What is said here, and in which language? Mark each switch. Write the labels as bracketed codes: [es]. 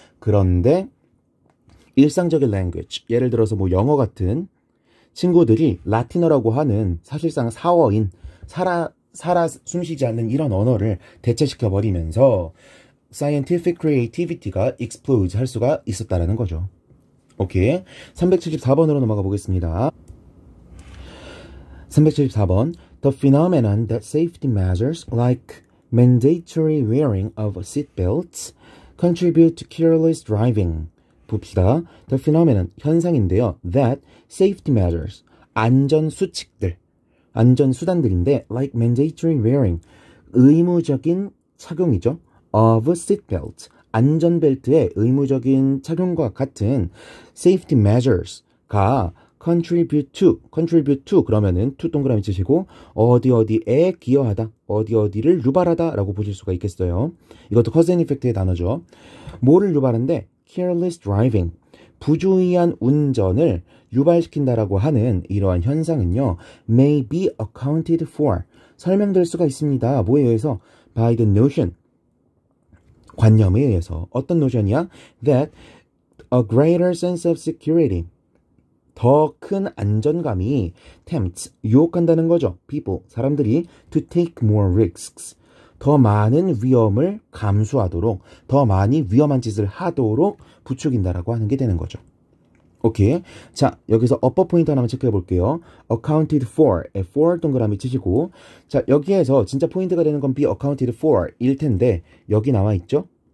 [ko] 그런데 일상적인 language, 예를 들어서 뭐 영어 같은 친구들이 라틴어라고 하는 사실상 사어인, 살아 숨쉬지 않는 이런 언어를 대체시켜버리면서 scientific creativity가 explode 할 수가 있었다라는 거죠. 오케이. 374번으로 넘어가 보겠습니다. 374번. [en] The phenomenon that safety measures like mandatory wearing of seatbelts contribute to careless driving. [ko] 봅시다. The phenomenon, 현상인데요. That safety measures, 안전수칙들, 안전수단들인데 like mandatory wearing, 의무적인 착용이죠. of seatbelt, 안전벨트의 의무적인 착용과 같은 safety measures가 contribute to 그러면은 to 동그라미 치시고 어디에 기여하다, 어디를 유발하다 라고 보실 수가 있겠어요. 이것도 cause and effect의 단어죠. 뭐를 유발한데? careless driving, 부주의한 운전을 유발시킨다라고 하는 이러한 현상은요, may be accounted for, 설명될 수가 있습니다. 뭐에 의해서? by the notion, 관념에 의해서. 어떤 노션이야? [en] that a greater sense of security, [ko] 더 큰 안전감이 [en] tempts, [ko] 유혹한다는 거죠. people, 사람들이 [en] to take more risks, [ko] 더 많은 위험을 감수하도록, 더 많이 위험한 짓을 하도록 부추긴다라고 하는 게 되는 거죠. 오케이. 자, 여기서 upper 포인트 하나만 체크해 볼게요. accounted for, for 동그라미 치시고, 자, 여기에서 진짜 포인트가 되는 건 be accounted for 일 텐데, 여기 나와 있죠?